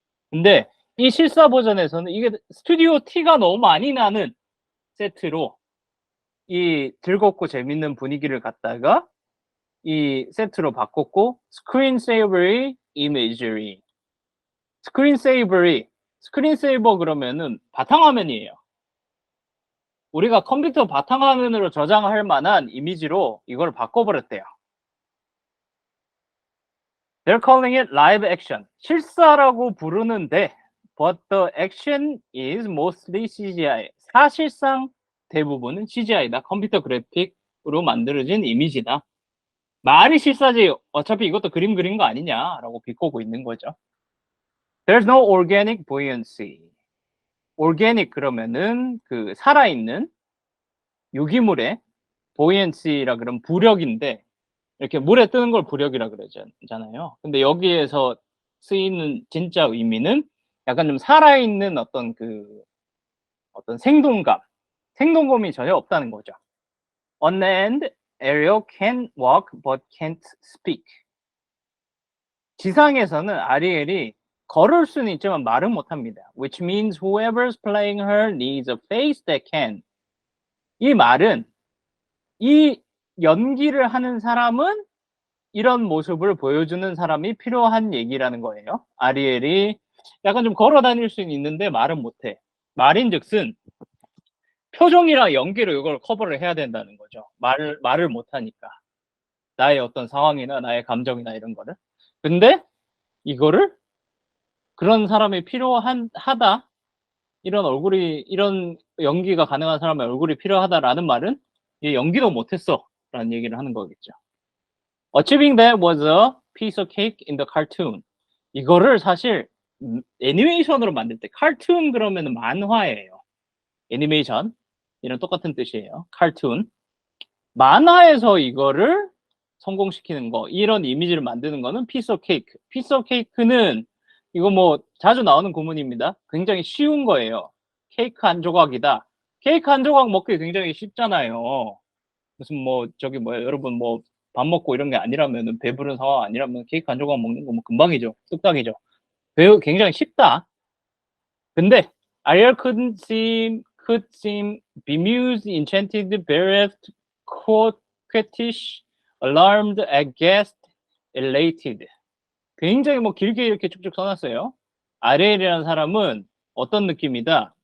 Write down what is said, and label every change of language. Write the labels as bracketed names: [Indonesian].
[Korean] 근데 이 실사 버전에서는 이게 스튜디오 티가 너무 많이 나는 세트로 이 즐겁고 재밌는 분위기를 갖다가 이 세트로 바꿨고 스크린세이버리 이미지리. 스크린세이버 그러면은 바탕화면이에요. 우리가 컴퓨터 바탕화면으로 저장할 만한 이미지로 이걸 바꿔버렸대요. [English] They're calling it live action. [Korean] 실사라고 부르는데 [English] but the action is mostly CGI. [Korean] 사실상 대부분은 CGI다. 컴퓨터 그래픽으로 만들어진 이미지다. 말이 실사지 어차피 이것도 그림 그린 거 아니냐라고 비꼬고 있는 거죠. [English] There's no organic buoyancy. [Korean] organic 그러면은 그 살아있는 유기물의 buoyancy라 그러면 부력인데 이렇게 물에 뜨는 걸 부력이라 그러잖아요. 근데 여기에서 쓰이는 진짜 의미는 약간 좀 살아있는 어떤 생동감이 전혀 없다는 거죠. [English] Unmanned Ariel can walk but can't speak. [Korean] 지상에서는 아리엘이 걸을 수는 있지만 말은 못합니다. [English] Which means whoever's playing her needs a face that can. [Korean] 이 말은 이 연기를 하는 사람은 이런 모습을 보여주는 사람이 필요한 얘기라는 거예요. 아리엘이 약간 좀 걸어 다닐 수는 있는데 말은 못해. 말인즉슨 표정이랑 연기로 이걸 커버를 해야 된다는 거죠. 말을 못하니까. 나의 어떤 상황이나 나의 감정이나 이런 거를. 근데 이거를 그런 사람이 필요하다. 이런 연기가 가능한 사람의 얼굴이 필요하다라는 말은 얘 연기도 못했어. 라는 얘기를 하는 거겠죠. [English] Achieving that was a piece of cake in the cartoon. [Korean] 이거를 사실 애니메이션으로 만들 때 카툰 그러면 만화예요. 애니메이션 이런 똑같은 뜻이에요. 카툰. 만화에서 이거를 성공시키는 거, 이런 이미지를 만드는 거는 [English] piece of cake. piece of cake [Korean] 는 이거 뭐 자주 나오는 구문입니다. 굉장히 쉬운 거예요. 케이크 한 조각이다. 케이크 한 조각 먹기 굉장히 쉽잖아요. 무슨 뭐 저기 뭐야 여러분 뭐 밥 먹고 이런 게 아니라면 배부른 상황 아니라면 케이크 한 조각 먹는 거 뭐 금방이죠. 뚝딱이죠. 굉장히 쉽다. [English] 근데 Ariel could seem bemused, enchanted, bereft, coquettish, alarmed, aghast, elated. [Korean] 굉장히 뭐 길게 이렇게 쭉쭉 써놨어요. 아리엘이라는 사람은 어떤 느낌이다?